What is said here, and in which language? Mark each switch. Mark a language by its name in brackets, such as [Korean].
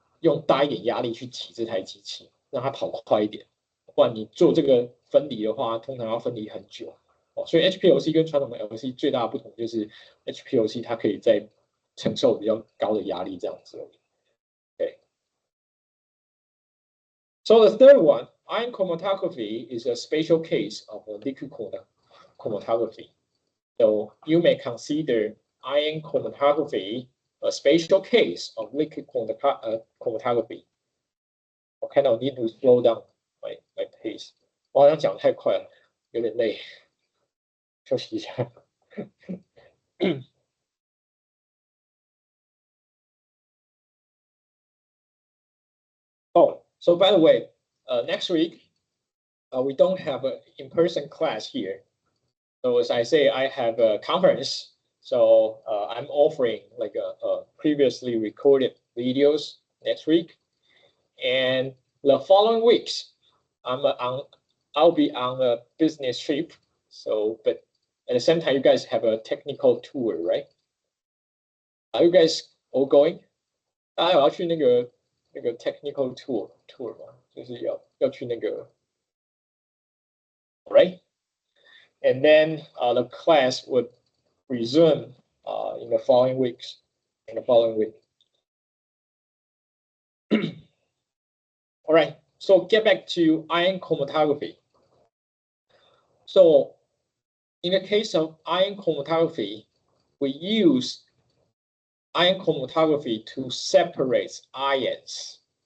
[Chinese] 用大一点压力去挤这台机器，让它跑快一点。不然你做这个分离的话，通常要分离很久。所以 HPLC 跟传统的 LC 最大的不同就是 HPLC 它可以在承受比较高的压力这样子。 [English] Okay. So the third one, ion chromatography is a special case of a liquid chromatography. So you may consider ion chromatography a special case of liquid chromatography. [Chinese] 我看到 [English] need to slow down my pace. [Chinese] 我好像讲太快了，有点累，休息一下。 [English] Oh, so by the way, next week we don't have an in-person class here. So as I say, I have a conference. So I'm offering like a previously recorded videos next week, and the following weeks I'll be on a business trip. So, but at the same time, you guys have a technical tour, right? Are you guys all going? [Chinese] 大家有要去那个 [English] technical tour [Chinese] 吗？就是要去那个 ， [English] right? And then the class would resume in the following weeks. In the following week. All right. So get back to ion chromatography. So in the case of ion chromatography, we use ion chromatography to separate ions.